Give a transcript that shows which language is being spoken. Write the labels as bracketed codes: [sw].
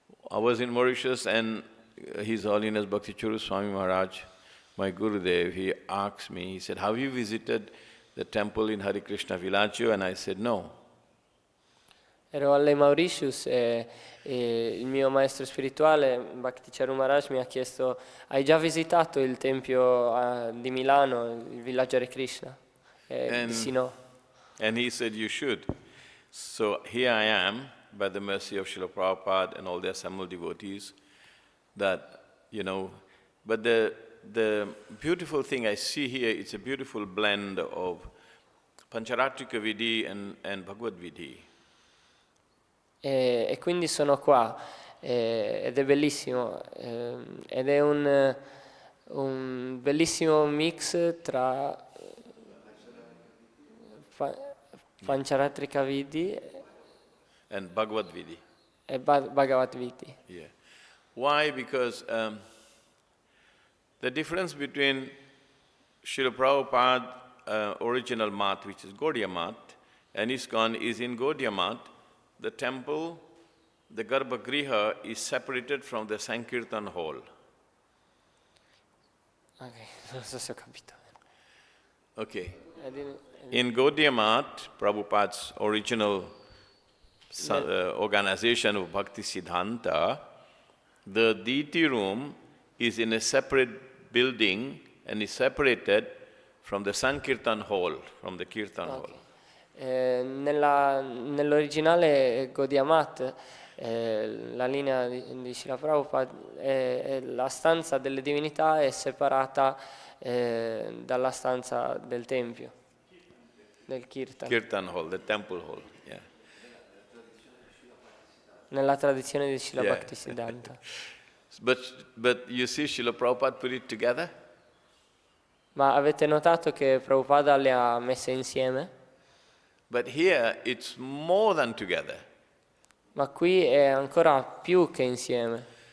[en] I was in Mauritius and His Holiness Bhakti Churu Swami Maharaj, my Gurudev, he asked me, he said, have you visited the temple in Hare Krishna Villaggio? And I said, no. [it] Ero alle Mauritius e il mio maestro spirituale, Bhakti Charu Maharaj, mi ha chiesto, hai già visitato il tempio di Milano, il villaggio Hare Krishna? E dissi no. [en] And he said, you should. So here I am, by the mercy of Srila Prabhupada and all the assembled devotees, that, but the beautiful thing I see here, it's a beautiful blend of Pancharatrika Vidhi and Bhagavad Vidhi. [it] E quindi sono qua, ed è bellissimo, ed è un bellissimo mix tra Pancharatrika Vidhi [en] and Bhagavad Vidhi. [it] E Bhagavad Vidhi. [en] Yeah. Why? Because the difference between Srila Prabhupada original mat, which is Gaudiya mat, and ISKCON is in Gaudiya mat, the temple, the Garbhagriha is separated from the Sankirtan hall. [it] Ok, non so se ho capito. [en] Okay. In Gaudiya mat, Prabhupada's original organization of Bhakti Siddhanta, the deity room is in a separate building and is separated from the Sankirtan hall, from the Kirtan hall. [it] Nell'originale Gaudiya Mat, la linea di Srila Prabhupada, la stanza delle divinità è separata dalla stanza del tempio, del Kirtan. [en] Kirtan hall, the temple hall, yeah. [it] Nella tradizione di Srila Bhaktisiddhanta. [en] But you see Srila Prabhupada put it together? [it] Ma avete notato che Prabhupada le ha messe insieme? [en] But here it's more than together. [it] Ma qui è ancora più che insieme.